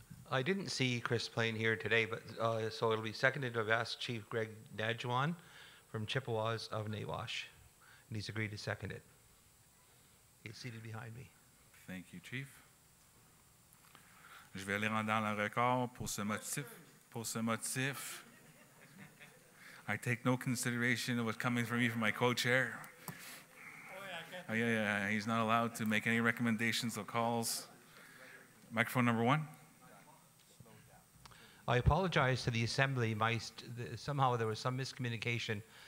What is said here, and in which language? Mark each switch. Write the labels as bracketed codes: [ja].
[en] I didn't see Chris Plain here today, but so it'll be seconded. I've asked Chief Greg Nadjuan from Chippewas of Nawash, and he's agreed to second it. He's seated behind me. Thank you, Chief. [fr] Je vais aller dans le record pour ce motif. Pour ce motif, [en] I take no consideration of what's coming from me from my co-chair. Oh, yeah, he's not allowed to make any recommendations or calls. Microphone number 1. I apologize to the Assembly. Somehow there was some miscommunication.